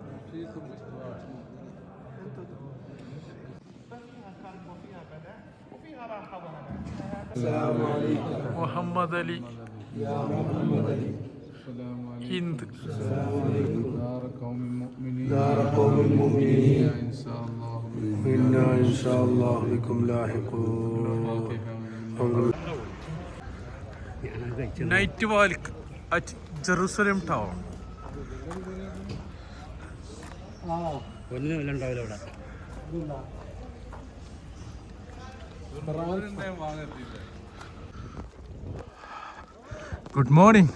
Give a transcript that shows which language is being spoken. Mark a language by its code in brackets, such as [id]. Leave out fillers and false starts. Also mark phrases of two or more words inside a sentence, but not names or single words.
[ml] മുഹമ്മദ് അലി, ഹിന്ദ്, [ar] دار قوم المؤمنين إنا إن شاء الله بكم لاحقون. [en] Night walk at Jerusalem Tower. Good morning.